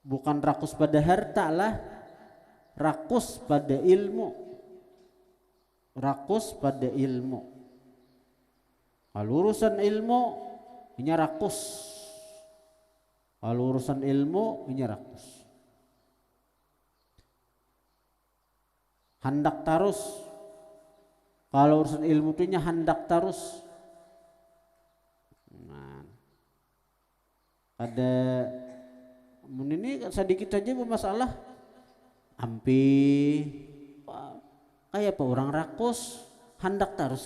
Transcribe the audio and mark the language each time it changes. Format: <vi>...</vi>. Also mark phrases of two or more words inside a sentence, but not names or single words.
<id>bukan rakus pada harta lah, rakus pada ilmu, rakus pada ilmu. Kalau urusan ilmu ini rakus, kalau urusan ilmu ini rakus. Hendak tarus, kalau urusan ilmu itu hendak tarus. Nah, ada ini sedikit saja bermasalah, ampi kayak apa orang rakus hendak tarus.</id>